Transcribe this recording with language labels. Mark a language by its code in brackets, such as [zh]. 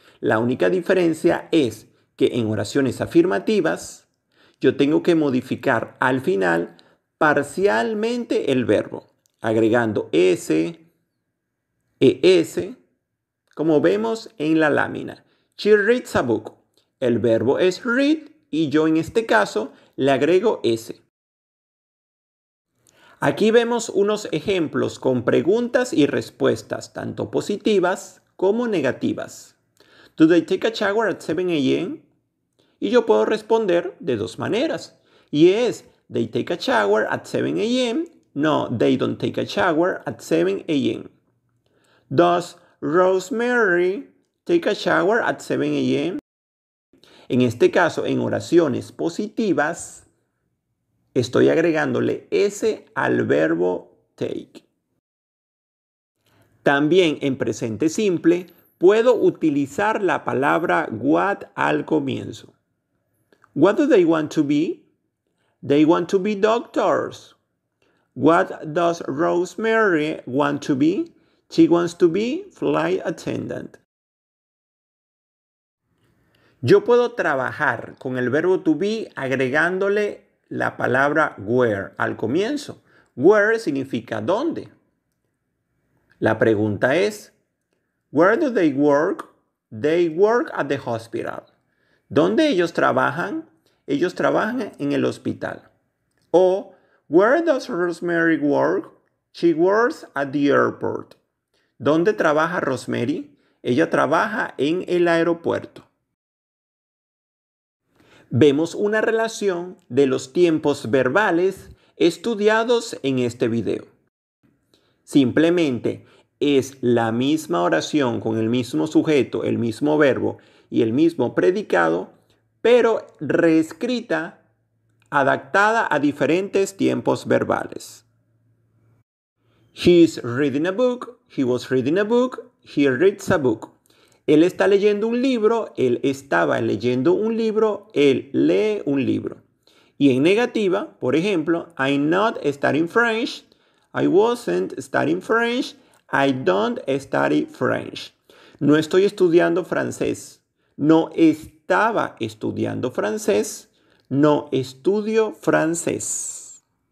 [es] La única diferencia es que en oraciones afirmativas yo tengo que modificar al final parcialmente el verbo, agregando s, es, como vemos en la lámina. [en] She reads a book. [es] El verbo es read y yo en este caso le agrego s. Aquí vemos unos ejemplos con preguntas y respuestas, tanto positivas como negativas. [en] Do they take a shower at 7 a.m.? [es] Y yo puedo responder de dos maneras. [en] Yes, they take a shower at 7 a.m. No, they don't take a shower at 7 a.m. Does Rosemary take a shower at 7 a.m.? [es] En este caso, en oraciones positivas, estoy agregándole S al verbo take. También en presente simple, puedo utilizar la palabra what al comienzo. [en] What do they want to be? They want to be doctors. What does Rosemary want to be? She wants to be flight attendant. [es] Yo puedo trabajar con el verbo to be agregándole la palabra where al comienzo. Where significa dónde. La pregunta es, [en] where do they work? They work at the hospital. [es] ¿Dónde ellos trabajan? Ellos trabajan en el hospital. [en] O, where does Rosemary work? She works at the airport. [es] ¿Dónde trabaja Rosemary? Ella trabaja en el aeropuerto. Vemos una relación de los tiempos verbales estudiados en este video. Simplemente es la misma oración con el mismo sujeto, el mismo verbo y el mismo predicado, pero reescrita, adaptada a diferentes tiempos verbales. [en] He is reading a book, he was reading a book, he reads a book. [es] Él está leyendo un libro, él estaba leyendo un libro, él lee un libro. Y en negativa, por ejemplo, [en] I'm not studying French, I wasn't studying French, I don't study French. [es] No estoy estudiando francés, no estaba estudiando francés, no estudio francés.